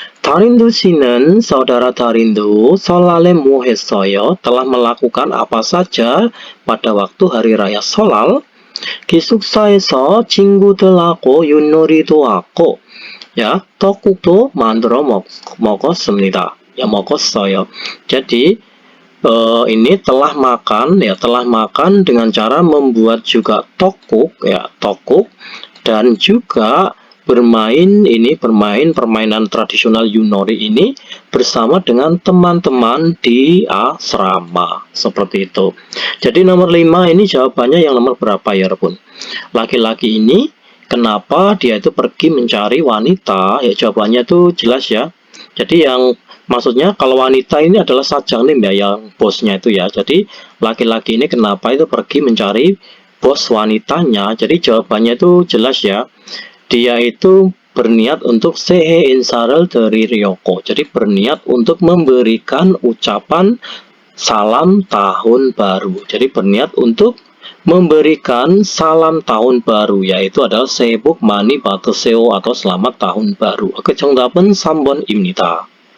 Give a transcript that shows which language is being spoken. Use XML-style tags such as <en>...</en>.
<ko>"다린두 씨는</ko> <id>saudara</id> <ko>Darindu 설날에 뭐 했어요?"</ko> <id>Telah melakukan apa saja pada waktu hari raya Sholal.</id> <ko>"기숙사에서 친구들하고 윷놀이도 하고 ya, 떡국도 만들어 먹었습니다." Ya, 먹었어요.</ko> <id>Jadi ini telah makan dengan cara membuat juga tokuk ya, tokuk, dan juga bermain permainan tradisional Yunori ini bersama dengan teman-teman di asrama, seperti itu. Jadi nomor 5 ini jawabannya yang nomor berapa ya Rebun? Laki-laki ini kenapa dia itu pergi mencari wanita? Ya, jawabannya itu jelas ya. Jadi yang maksudnya kalau wanita ini adalah sajangnim ya, yang bosnya itu ya. Jadi laki-laki ini kenapa itu pergi mencari bos wanitanya? Jadi jawabannya itu jelas ya. Dia itu berniat untuk sehe insaral dari Ryoko. Jadi berniat untuk memberikan ucapan salam tahun baru. Jadi berniat untuk memberikan salam tahun baru, yaitu adalah</id> <ko>새해 복 많이 받으세요</ko> <id>atau selamat tahun baru.</id> <ko>Oke, 정답은 3번입니다.</ko>